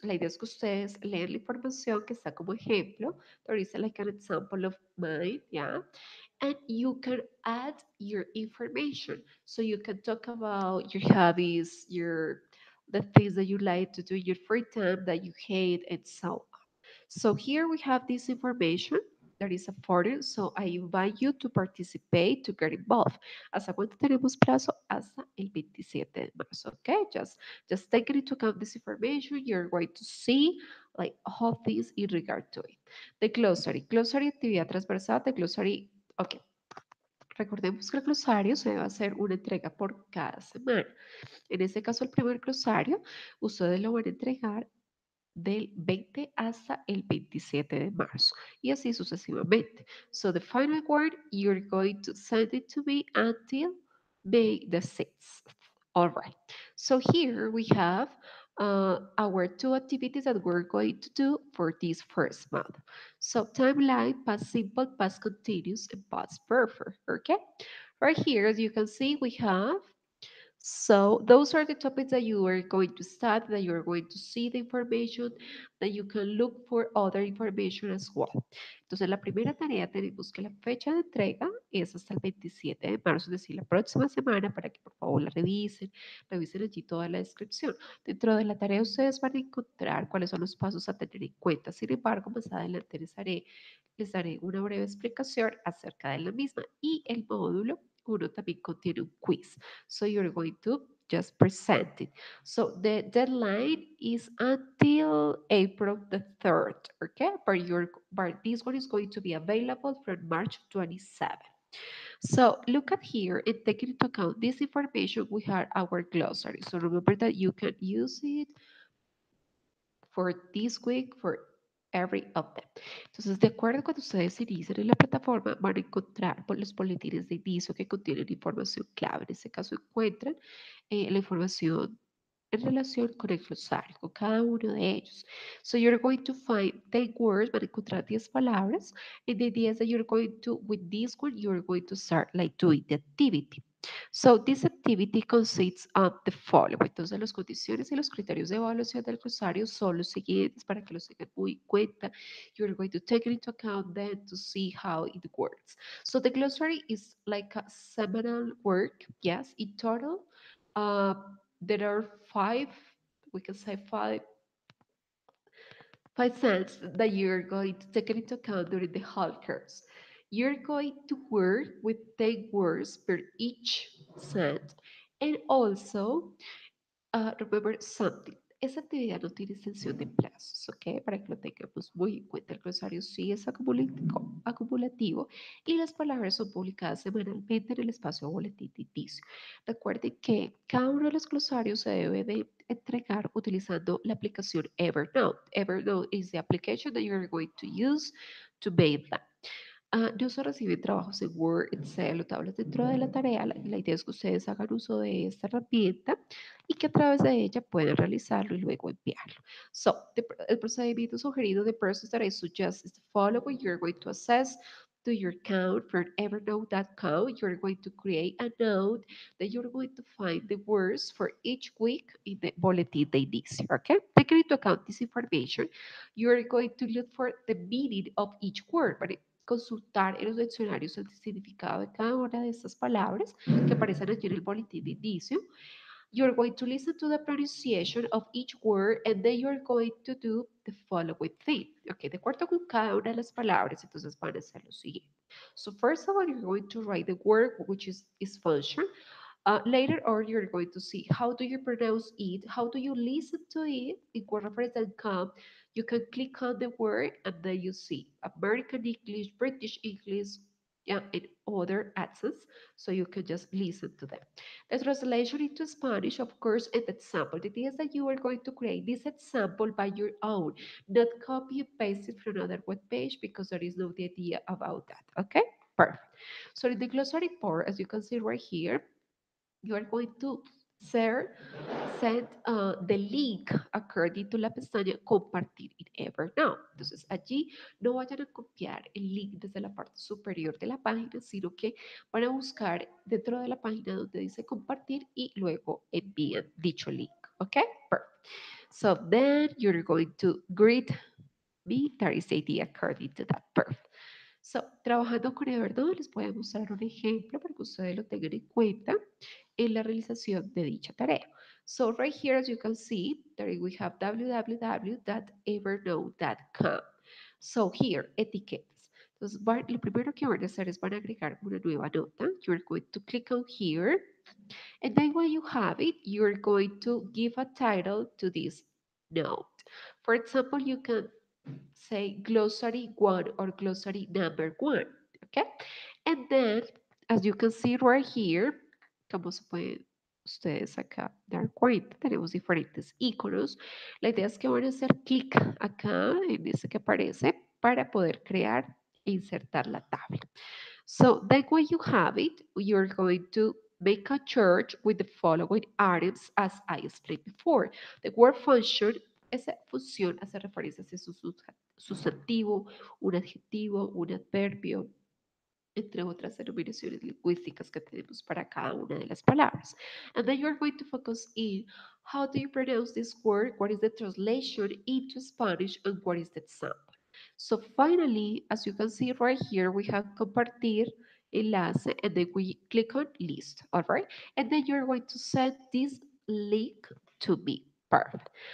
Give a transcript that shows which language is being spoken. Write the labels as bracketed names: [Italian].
[Spanish] La idea es que ustedes lean la información que está como ejemplo. [English] There is like an example of mine, yeah. And you can add your information. So you can talk about your hobbies, your the things that you like to do, your free time that you hate, and so so here we have this information. There is a forum, so I invite you to participate, to get involved. [Spanish] ¿Hasta cuánto tenemos plazo? Hasta el 27 de marzo, okay? [English] Just take into account this information. You're going to see like all things in regard to it. The glossary. Glossary, [Spanish] actividad transversal. [English] The glossary, okay. [Spanish] Recordemos que el glosario se debe hacer una entrega por cada semana. En este caso, el primer glosario, ustedes lo van a entregar del 20 hasta el 27 de marzo y así sucesivamente. [English] So the final word, you're going to send it to me until May the 6th. All right. So here we have our two activities that we're going to do for this first month. So timeline, past simple, past continuous, and past perfect. Okay. Right here, as you can see, we have so those are the topics that you are going to study, that you're going to see the information, that you can look for other information as well. [Spanish] Entonces, la primera tarea tenemos que la fecha de entrega es hasta el 27 de marzo, es decir, la próxima semana, para que por favor la revisen, revisen allí toda la descripción. Dentro de la tarea ustedes van a encontrar cuáles son los pasos a tener en cuenta. Sin embargo, más adelante les daré una breve explicación acerca de la misma y el módulo uno también contiene un quiz. [English] So you're going to just present it. So the deadline is until April the 3rd, okay? But this one is going to be available from March 27th. So look at here and taking into account this information, we have our glossary. So remember that you can use it for this week, for every of them. [Spanish] Entonces, de acuerdo cuando ustedes inician en la plataforma, van a encontrar por los boletines de inicio que contienen información clave. En este caso, encuentran la información en relación con el glosario, con cada uno de ellos. [English] So you're going to find 10 words, [Spanish] van a encontrar 10 palabras, [English] and the idea is that you're going to, with this one, you're going to start like doing the activity. So this activity consists of the following. [Spanish] Entonces, las condiciones y los criterios de evaluación del glosario son los siguientes para que los tengan muy en cuenta. [English] You're going to take it into account then to see how it works. So the glossary is like a seminal work. Yes, in total, uh, there are five, we can say five cents that you're going to take into account during the whole course. You're going to work with 10 words per each cent. And also, remember something. [Spanish] Esa actividad no tiene extensión de plazos, ¿ok? Para que lo tengamos muy en cuenta. El glosario sí es acumulativo y las palabras son publicadas semanalmente en el espacio boletín de inicio. Recuerden que cada uno de los glosarios se debe de entregar utilizando la aplicación Evernote. [English] Evernote is the application that you're going to use to make them. [Spanish] No se reciben trabajos en Word, Excel o tablas dentro de la tarea. La idea es que ustedes hagan uso de esta herramienta y que a través de ella puedan realizarlo y luego enviarlo. [English] So, [Spanish] el procedimiento sugerido, [English] the process that I suggest is the following. You're going to access to your account from evernote.com. You're going to create a note that you're going to find the words for each week in the bulletin de inicio, okay? Taking into account this information, you're going to look for the meaning of each word, but [Spanish] consultar en los diccionarios el significado de cada una de estas palabras que aparecen aquí en el boletín de inicio. [English] You're going to listen to the pronunciation of each word and then you're going to do the following thing. [Spanish] Ok, de acuerdo con cada una de las palabras, entonces van a hacer lo siguiente. [English] So first of all, you're going to write the word, which is function. Later on, you're going to see how do you pronounce it, how do you listen to it in word reference and come. You can click on the word and then you see American English, British English, yeah, and other accents. So you can just listen to them. The translation into Spanish, of course, and example. The idea is that you are going to create this example by your own, not copy and paste it from another web page because there is no the idea about that. Okay, perfect. So in the glossary part, as you can see right here, you are going to share, send the link according to [Spanish] la pestaña compartir [English] in Evernote. [Spanish] Entonces allí no vayan a copiar el link desde la parte superior de la página, sino que van a buscar dentro de la página donde dice compartir y luego envían dicho link. [English] ¿Ok? Perfect. So then you're going to greet me. That is the idea according to that. Perfect. [Spanish] So, trabajando con Evernote les voy a mostrar un ejemplo para que ustedes lo tengan en cuenta en la realización de dicha tarea. [English] So right here, as you can see, there we have www.evernote.com. So here, etiquetas. [Spanish] Entonces, lo primero que van a hacer es van a agregar una nueva nota. [English] You're going to click on here. And then when you have it, you're going to give a title to this note. For example, you can say glossary one or glossary number one, okay? And then, as you can see right here, [Spanish] como se pueden ustedes acá dar cuenta, tenemos diferentes iconos. La idea es que van a hacer clic acá en ese que aparece para poder crear e insertar la tabla. [English] So then when you have it, you're going to make a chart with the following items as I explained before. The word function, [Spanish] esa función hace referencia a su sustantivo, un adjetivo, un adverbio, entre otras denominaciones lingüísticas que tenemos para cada una de las palabras. [English] And then you're going to focus in how do you pronounce this word, what is the translation into Spanish, and what is the example. So finally, as you can see right here, we have compartir, enlace, and then we click on list, all right? And then you're going to send this link to me. Perfect.